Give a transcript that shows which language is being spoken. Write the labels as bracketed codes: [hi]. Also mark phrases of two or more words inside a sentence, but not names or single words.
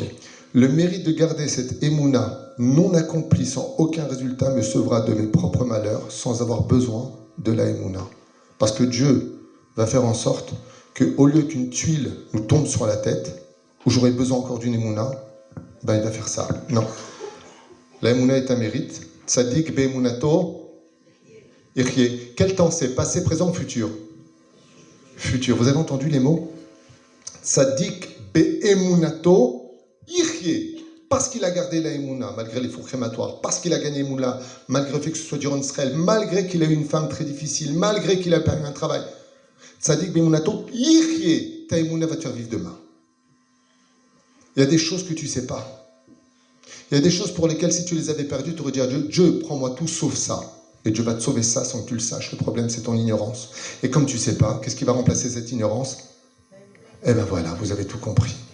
[fr] Le mérite de garder cette émouna non accomplie sans aucun résultat me sauvera de mes propres malheurs sans avoir besoin de la émouna. Parce que Dieu va faire en sorte qu'au lieu qu'une tuile nous tombe sur la tête, où j'aurais besoin encore d'une émouna, ben il va faire ça. Non. La émouna est un mérite. [he] צדיק באמונתו יחיה. [fr] Quel temps c'est? Passé, présent ou futur? Futur. Vous avez entendu les mots? [he] צדיק באמונתו יחיה. [fr] Parce qu'il a gardé la émouna, malgré les fours crématoires, parce qu'il a gagné émouna, malgré le fait que ce soit durant Israël, malgré qu'il a eu une femme très difficile, malgré qu'il a perdu un travail. [he] צדיק באמונתו יחיה. [fr] Ta émouna va te faire vivre demain. Il y a des choses que tu ne sais pas. Il y a des choses pour lesquelles, si tu les avais perdues, tu aurais dit à Dieu, Dieu, prends-moi tout sauf ça. Et Dieu va te sauver ça sans que tu le saches. Le problème, c'est ton ignorance. Et comme tu ne sais pas, qu'est-ce qui va remplacer cette ignorance? Eh bien voilà, vous avez tout compris.